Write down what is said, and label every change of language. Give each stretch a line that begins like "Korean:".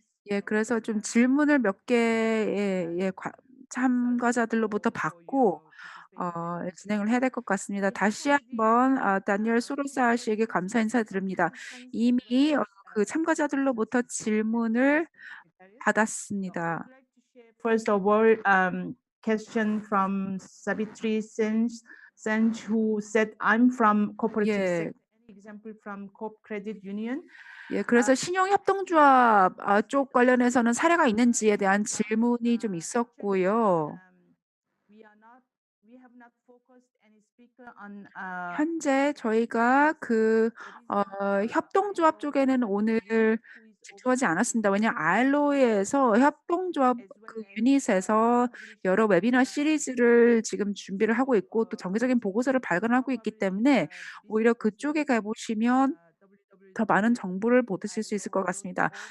Korean: 예 그래서 좀 질문을 몇 개 참가자들로부터 받고 진행을 해야 될 것 같습니다. 다시 한번 다니엘 소로사 씨에게 감사 인사드립니다. 이미 그 참가자들로부터 질문을 받았습니다.
English: First of all, question from Savitri Sen, who said, "I'm from cooperative
Korean: 예.
English: sector. Any example from Coop Credit Union?"
Korean: 예 그래서 신용협동조합 쪽 관련해서는 사례가 있는지에 대한 질문이 좀 있었고요.
English: We have not focused any speaker on
Korean: 현재 저희가 그 협동조합 쪽에는 오늘 집중하지 않았습니다. 왜냐하면 알로에에서 협동조합 그 유닛에서 여러 웨비나 시리즈를 지금 준비를 하고 있고 또 정기적인 보고서를 발간하고 있기 때문에 오히려 그쪽에 가 보시면 더 많은 정보를 얻으실 수 있을 것 같습니다.